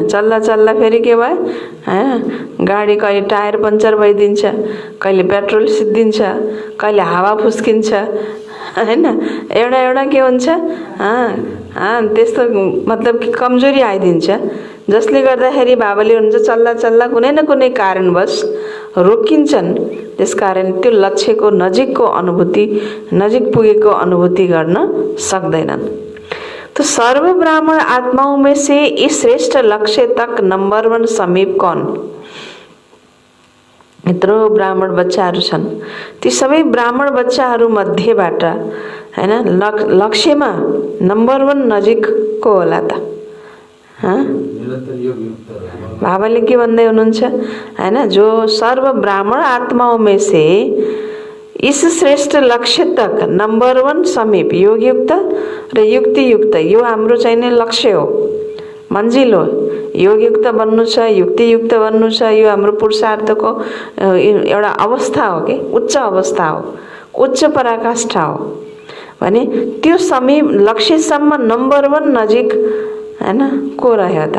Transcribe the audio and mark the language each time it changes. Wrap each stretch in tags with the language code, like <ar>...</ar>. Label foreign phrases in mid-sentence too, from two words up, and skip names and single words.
<ne>चल्दा चल्दा फेरि के भयो, हैन, गाडी कहिले टायर पङ्चर भइदिन्छ, कहिले पेट्रोल सिद्धिन्छ, कहिले हावा फुस्किन्छ, हैन, एउटा के हुन्छ, त्यस्तो मतलब कि कमजोरी आइदिन्छ, जसले गर्दाखेरि बाबाले हुन्छ चल्दा चल्दा कुनै न कुनै कारणवश रोकिन्छन्। त्यसकारण त्यो लक्ष्यको नजिकको अनुभूति, नजिक पुगेको अनुभूति गर्न सक्दैनन्।</ne> <hi>तो सर्व ब्राह्मण आत्माओं में से इस श्रेष्ठ लक्ष्य तक नंबर 1 समीप कौन?</hi> <ne>यत्रो ब्राह्मण बच्चाहरू छन्, ती सबै ब्राह्मण बच्चाहरू मध्येबाट, हैन, लक्ष्यमा नंबर 1 नजिक को होला त? बाबाले के भन्दै हुनुहुन्छ, हैन,</ne> <hi>जो सर्व ब्राह्मण आत्माओं में से इस श्रेष्ठ लक्ष्य तक नंबर 1 समीप योगयुक्त</hi> <ne>र युक्तियुक्त, यो हाम्रो चाहिने लक्ष्य हो, मन्जिल हो। योगयुक्त बन्नु छ, युक्तियुक्त बन्नु छ, यो हाम्रो पुरुषार्थको एउटा अवस्था हो कि उच्च अवस्था हो, उच्च पराकाष्ठा हो भने त्यो समीप लक्ष्यसम्म नंबर 1 नजिक, हैन, को रह्यो त?</ne>